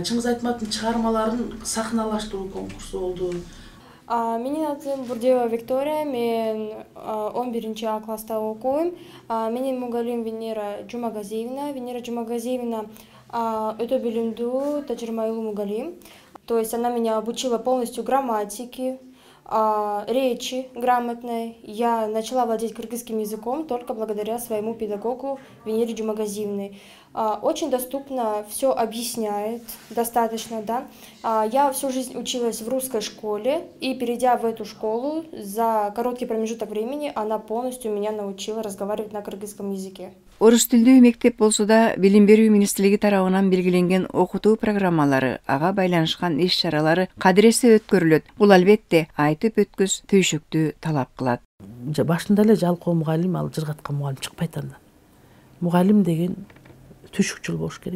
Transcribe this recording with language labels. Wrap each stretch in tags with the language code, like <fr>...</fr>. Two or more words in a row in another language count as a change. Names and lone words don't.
<ky>Чыңгыз Айтматовдун чыгармаларын сахналаштыруу конкурсу болду. Менин атым Бурдеева Виктория, мен 11 класста окуйм. Менин мугалим Венера Жумагазиевна. Венера Жумагазиевна өтө билимдүү, тажрыйбалуу мугалим.</ky> <ru>То есть она меня обучила полностью грамматике, речи грамотной. Я начала владеть кыргызским языком только благодаря своему педагогу Венере Жумагазиевне. Очень доступно, все объясняет, достаточно, да. Я всю жизнь училась в русской школе, и перейдя в эту школу, за короткий промежуток времени она полностью меня научила разговаривать на кыргызском языке.</ru> <ky>Орус тилдүү мектеп болсо да, билим берүү министрлиги тарабынан белгиленген окутуу программалары, ага байланышкан иш-чаралары кадыресе өткөрүлөт. Бул албетте айтып өткүз түйшүктүү талап кылат. Башында эле жалкоо мугалим, ал жыргаткан мугалим чыкпайт анда. Мугалим деген түйшүкчүл болуш керек.</ky>